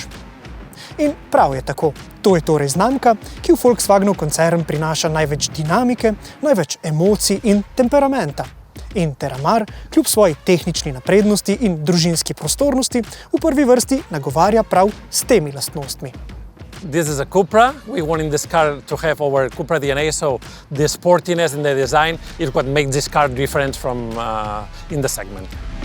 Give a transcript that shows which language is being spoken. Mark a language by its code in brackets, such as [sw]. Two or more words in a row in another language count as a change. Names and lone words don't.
[sl] In prav je tako. To je torej znamka, ki v Volkswagenov koncern prinaša največ dinamike, največ emocij in temperamenta. In Terramar, kljub svoji tehnični naprednosti in družinski prostornosti, v prvi vrsti nagovarja prav s temi lastnostmi. [en] This is a Cupra. We wanted this car to have our Cupra DNA, so the sportiness and the design is what makes this car different from in the segment.